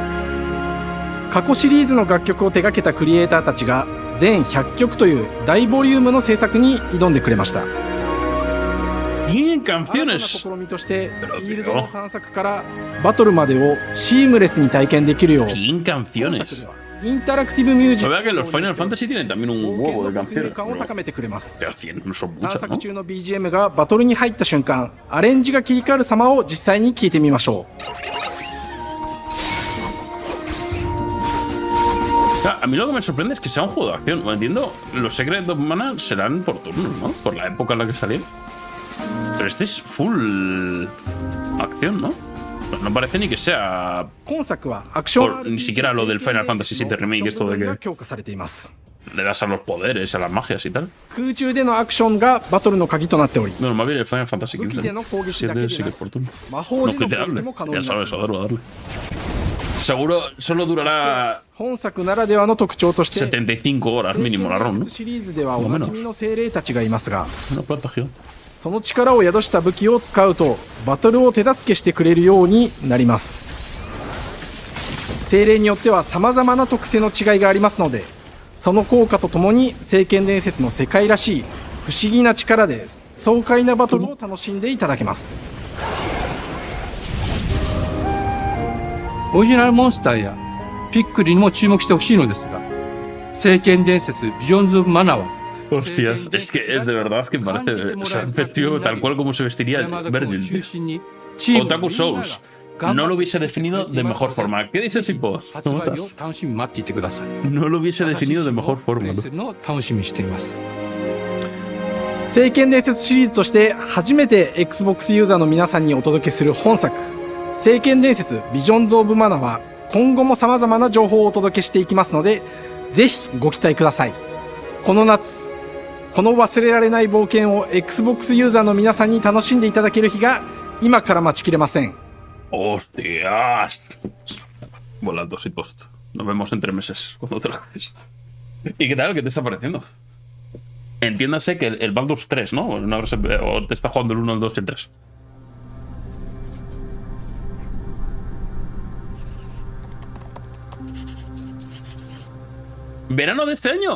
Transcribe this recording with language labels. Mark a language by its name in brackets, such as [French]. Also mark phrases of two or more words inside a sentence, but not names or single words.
[Japanese] 過去シリーズの楽曲を手掛けたクリエイターたちが全100曲という大ボリュームの制作に挑んでくれました。 [Spanish] Bien [Japanese] 新たな [Spanish] canciones. [Japanese] 試みとしてフィールドの探索からバトルまでをシームレスに体験できるよう [Spanish] Bien [Japanese] 本作 [Spanish] canciones. [Japanese] ではインタラクティブミュージ [Spanish] Se [Japanese] ッ [Spanish] vea que los Final Fantasy tienen también un huevo de [Japanese] ク没入 [Spanish] canciones. [Japanese] 感を [Spanish] Pero [Japanese] 高めてくれます。 [Spanish] de 100 no son [Japanese] 探 [Spanish] muchas, [Japanese] 索 [Spanish] ¿no? [Japanese] 中の BGM がバトルに入った瞬間、アレンジが切り替わる様を実際に聞いてみましょう。 [Spanish] A mí lo que me sorprende es que sea un juego de acción. No entiendo, los Secret of Mana serán por turnos, ¿no? Por la época en la que salieron. Pero este es full acción, ¿no? Pues no parece ni que sea [Japanese] 今作はアクション [Spanish] por, ni siquiera lo del Final Fantasy VII Remake, esto de [Japanese] が [Spanish] que [Japanese] 強化されています。 [Spanish] le das a los poderes, a las magias y tal. [Japanese] 空中でのアクションがバトルの鍵となっており、 [Spanish] No, más bien el Final Fantasy [Japanese] 武器 [Spanish] XV. [Japanese] での攻撃だけ [Spanish] 7 sí [Japanese] で [Spanish] que [Japanese] な [Spanish] es [Japanese] く [Spanish] por turno. [Japanese] 魔法 [Spanish] No [Japanese] での [Spanish] que te [Japanese] 攻撃 [Spanish] hable. [Japanese] も可能 [Spanish] Ya [Japanese] になって [Spanish] sabes, [Japanese] います。 [Spanish] a darle. seguro solo durará [Japanese] 本作ならではの特徴として、 [Spanish] 75 horas mínimo la ROM, ¿no? [Japanese] シリーズではおなじみの精霊たちがいますが、 [Spanish] Una planta gigante. [Japanese] その力を宿した武器を使うとバトルを手助けしてくれるようになります。精霊によっては様々な特性の違いがありますので、その効果とともに聖剣伝説の世界らしい不思議な力で爽快なバトルを楽しんでいただけます。オリジナルモンスターやピックリにも注目してほしいのですが、聖剣伝説ビジョンズ・オブ・マナーは [Spanish] Hostias, es que de verdad que parece, o sea, vestido tal cual como se vestiría Virgil. Otaku Souls. No lo hubiese definido de mejor forma. ¿Qué dices, Hipos? ¿Cómo estás? No lo hubiese definido de mejor forma, ¿no? [Japanese] 聖剣伝説シリーズとして初めて Xbox ユーザーの皆さんにお届けする本作、聖剣伝説ビジョンズ・オブ・マナは今後も様々な情報をお届けしていきますので、ぜひご期待ください。この夏、この忘れられない冒険を Xbox ユーザーの皆さんに楽しんでいただける日が今から待ちきれません。 [Spanish] ¡Hostias! Volando sin post. Nos vemos en 3 meses, cuando te lo hagas. ¿Y qué tal? ¿Qué te está pareciendo? Entiéndase que el Baldur's 3, ¿no? O te está jugando el 1, el 2 y el 3. ¿Verano de este año?